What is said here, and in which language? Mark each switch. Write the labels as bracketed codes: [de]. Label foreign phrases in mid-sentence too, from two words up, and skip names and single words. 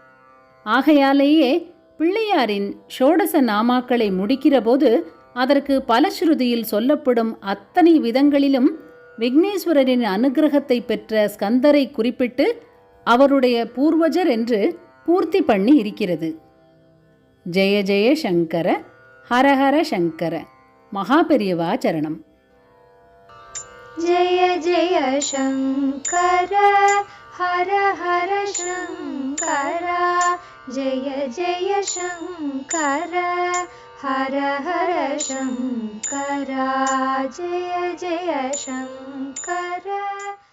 [ta] ஆகையாலேயே பிள்ளையாரின் ஷோடச நாமாக்களை முடிக்கிற போது அதற்கு பலஸ்ருதியில் சொல்லப்படும் அத்தனை விதங்களிலும் விக்னேஸ்வரரின் அனுகிரகத்தை பெற்ற ஸ்கந்தரை குறிப்பிட்டு அவருடைய பூர்வஜர் என்று பூர்த்தி பண்ணி இருக்கிறது. [sa] जय जय शङ्कर, हरहर शङ्कर. [ta] மகாபெரியவா சரணம். [sa] जय जय शङ्कर हर हर शङ्कर जय जय शङ्कर हर हर शङ्कर जय जय शङ्कर।